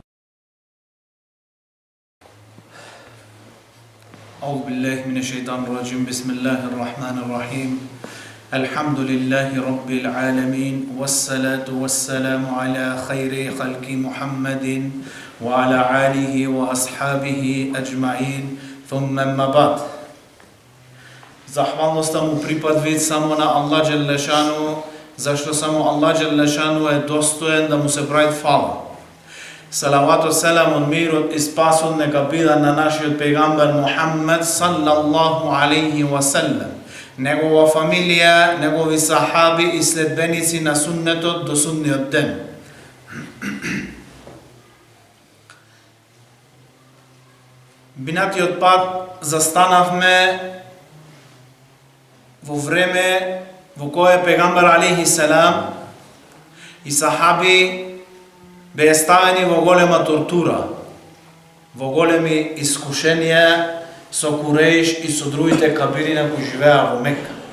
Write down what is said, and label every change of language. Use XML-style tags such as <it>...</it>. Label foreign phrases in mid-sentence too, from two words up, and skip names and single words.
<ar>أعوذ بالله من الشيطان الرجيم. بسم الله الرحمن الرحيم. الحمد لله رب العالمين، والصلاة والسلام على خير خلق محمد وعلى آله وأصحابه أجمعين. ثم أما بعد.</ar> <bs>Zahvalnost mu pripaduje samo na Allah Đelešanu, zašto samo Allah Đelešanu je dostojen da mu se pravi hvala.</bs> <ar>الصلاة والسلام,</ar> <bs>mir i spas neka bila na našeg pejgamber Muhammed</bs> <ar>صلى الله عليه وسلم,</ar> <bs>njegova familija, njegovi sahabi i sledbenici na sunnetot do sudnjeg dana.</bs> <mk>Минатиот пат застанавме во време во кое пегамбер алейхи селам и сахаби беа ставени во голема тортура, во големи искушенија со Куреиш и со другите кабилина кои живеа во Мекка.</mk>